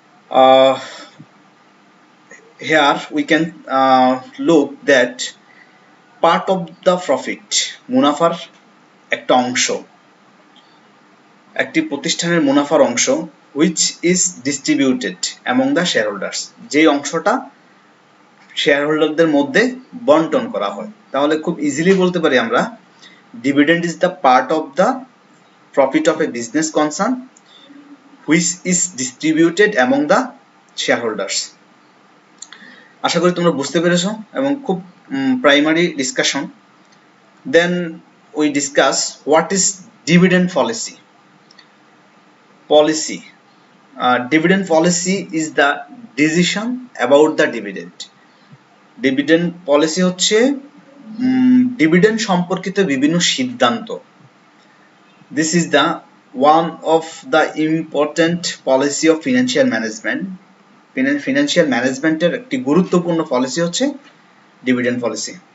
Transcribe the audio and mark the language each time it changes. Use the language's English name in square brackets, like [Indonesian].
[English] Uh, Here we can look that part of the profit [Bangla] মুনাফার একটা অংশ, একটি প্রতিষ্ঠানের মুনাফার অংশ [English] which is distributed among the shareholders, [Bangla] যে অংশটা শেয়ারহোল্ডারদের মধ্যে বন্টন করা হয়। তাহলে খুব ইজিলি বলতে পারি আমরা [English] Dividend is the part of the profit of a business concern which is distributed among the shareholders. [Bangla] আশা করি তোমরা বুঝতে পেরেছো এবং খুব primary discussion. [English] Then we discuss what is dividend policy. Policy. Dividend policy is the decision about the dividend. [Bangla] Dividend policy হচ্ছে dividend সম্পর্কিত বিভিন্ন সিদ্ধান্ত। [English] This is the one of the important policy of financial management. [Bangla] Financial management এর একটি গুরুত্বপূর্ণ policy হচ্ছে dividend policy.